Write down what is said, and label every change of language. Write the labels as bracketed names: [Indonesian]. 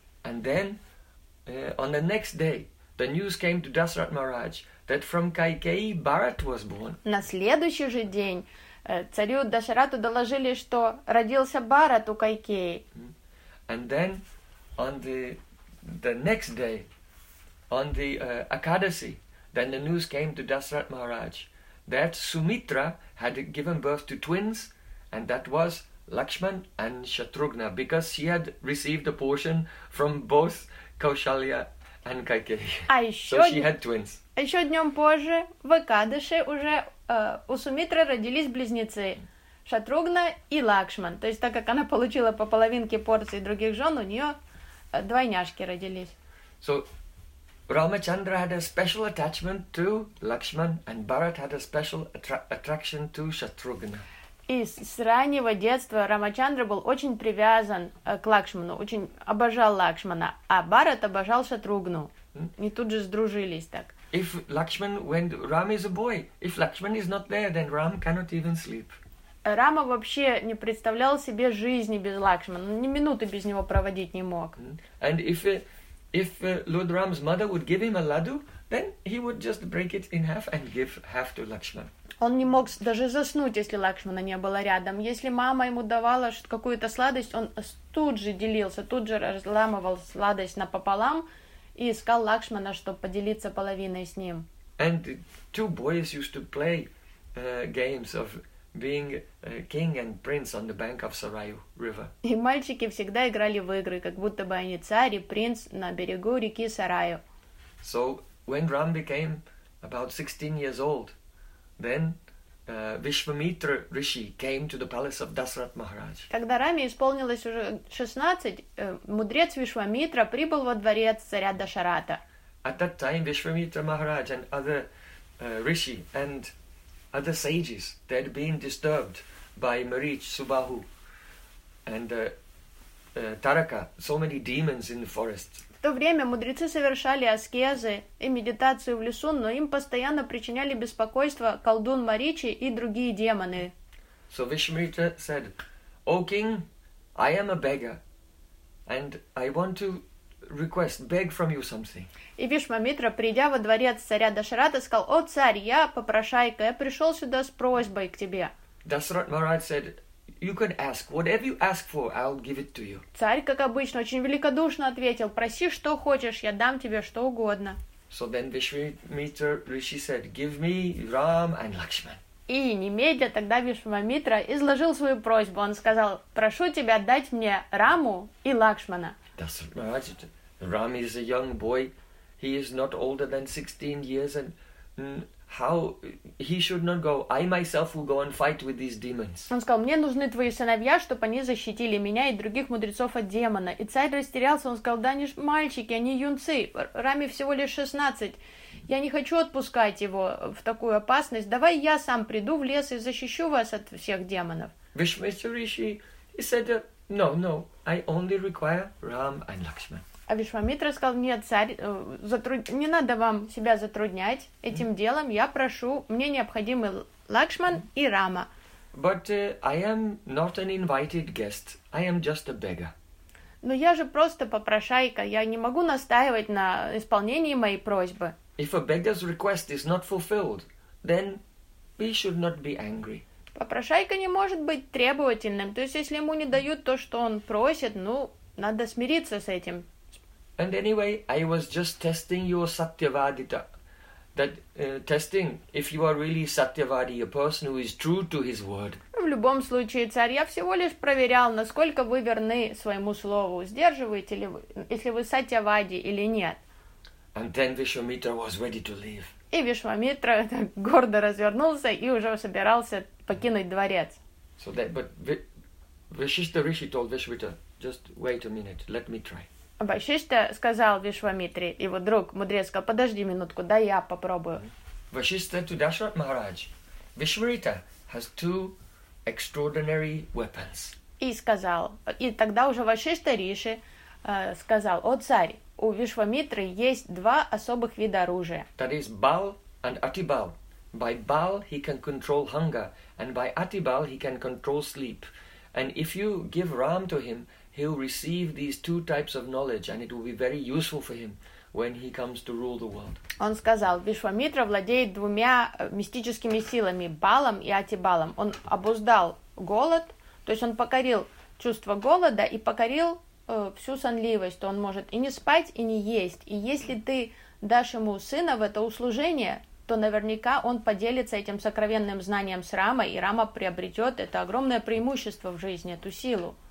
[English] And then, on the next day, the news came to Dasarath Maharaj that from Kaikeyi Bharat was born. [Russian] На следующий же день царю Дашарату доложили, что родился Бхарат у Кайкеи. [English] And then, on the next day, on the Akadasi, then the news came to Dasarath Maharaj that Sumitra had given birth to twins, and that was Lakshman and Shatrughna, because she had received a portion from both Kaushalya and Kaikeyi. [Russian] А еще, [English] so she had twins. [Russian] А еще днем позже, в Экадыше, уже у Сумитры родились близнецы Шатругна и Лакшман. То есть, так как она получила по половинке порции других жен, у нее двойняшки родились. [English] So, Рамачандра had a special attachment to Lakshman, and Bharat had a special attraction to Шатругна. [Russian] И с раннего детства Рамачандра был очень привязан к Лакшману, очень обожал Лакшмана, а Бхарат обожал Шатругну. И тут же сдружились так. [English] If Lakshman, when Ram is a boy, if Lakshman is not there, then Ram cannot even sleep. [Russian] Рама вообще не представлял себе жизни без Лакшмана, ни минуты без него проводить не мог. [English] And if Lord Ram's mother would give him a ladu, then he would just break it in half and give half to Lakshman. [Russian] Он не мог даже заснуть, если Лакшмана не было рядом. Если мама ему давала какую-то сладость, он тут же делился, тут же разламывал сладость напополам и искал Лакшмана, чтобы поделиться половиной с ним. [English] And two boys used to play games of being king and prince on the bank of Sarayu River. [Russian] И мальчики всегда играли в игры, как будто бы они царь и принц на берегу реки Сараю. [English] So when Ram became about 16 years old, then Vishvamitra Rishi came to the palace of Dasarath Maharaj. [Russian] Когда Раме исполнилось уже 16, мудрец Вишвамитра прибыл во дворец царя Дашарата. [English] At that time, Vishwamitra Maharaj and other rishi and other sages, they had been disturbed by Marich, Subahu, and Taraka, so many demons in the forest. [Russian] В то время мудрецы совершали аскезы и медитацию в лесу, но им постоянно причиняли беспокойство колдун Маричи и другие демоны. [English] So Vishwamitra said, "O king, I am a beggar, and I want to request, beg from you something." [Russian] И Вишвамитра, придя во дворец царя Дашарата, сказал: "О царь, я попрошайка, я пришел сюда с просьбой к тебе." [English] Дашарата Махарадж said, "You can ask whatever you ask for, I'll give it to you." [Russian] Царь, как обычно, очень великодушно ответил: "Проси, что хочешь, я дам тебе что угодно." [English] So then Vishwamitra Rishi said, "Give me Ram and Lakshman." [Russian] И немедля тогда Вишвамитра изложил свою просьбу. Он сказал: "Прошу тебя дать мне Раму и Лакшмана." [English] Dasarath Maharaj, Ram is a young boy. He is not older than 16 years, and how he should not go. I myself will go and fight with these demons. [Russian] Он сказал: "Мне нужны твои сыновья, чтобы они защитили меня и других мудрецов от демона." И царь растерялся. Он сказал: "Да они ж мальчики, они юнцы. Раме всего лишь 16. Я не хочу отпускать его в такую опасность. Давай я сам приду в лес и защищу вас от всех демонов." [English] Vishwamitra Rishi, he said, "No, no. I only require Ram and Lakshman." [Russian] А Вишвамитра сказал: "Нет, царь, не надо вам себя затруднять этим делом. Я прошу, мне необходимы Лакшман и Рама." [English] But I am not an invited guest. I am just a beggar. [Russian] Но я же просто попрошайка. Я не могу настаивать на исполнении моей просьбы. [English] If a beggar's request is not fulfilled, then we should not be angry. [Russian] Попрошайка не может быть требовательным. То есть, если ему не дают то, что он просит, ну, надо смириться с этим. [English] And anyway, I was just testing your satyavadita. That testing, if you are really satyavadi, a person who is true to his word. [Russian] В любом случае, царь, я всего лишь проверял, насколько вы верны своему слову. Сдерживаете ли вы, если вы сатьявади или нет. [English] And then Vishwamitra was ready to leave. [Russian] И Вишвамитра гордо развернулся и уже собирался покинуть дворец. [English] So that, but Vishishta Rishi told Vishwamitra, "Just wait a minute, let me try." [Russian] Вашишта сказал Вишвамитре, его друг, мудрец, сказал: "Подожди минутку, дай я попробую." [English] Вашишта to Dasharatha Maharaj, "Vishwamitra has two extraordinary weapons." [Russian] И сказал, и тогда уже Вашишта Риши сказал: "О царь, у Вишвамитры есть два особых вида оружия." [English] That is Bal and Atibal. By Bal he can control hunger, and by Atibal he can control sleep. And if you give Ram to him, he'll receive these two types of knowledge, and it will be very useful for him when he comes to rule the world. [Russian] Он сказал: "Вишвамитра владеет двумя мистическими силами, Балом и Атибалом. Он обуздал голод, то есть он покорил чувство голода и покорил всю сонливость, то он может и не спать, и не есть. И если ты дашь ему сына в это услужение, то наверняка он поделится этим сокровенным знанием с Рамой, и Рама приобретет это огромное преимущество в жизни, эту силу."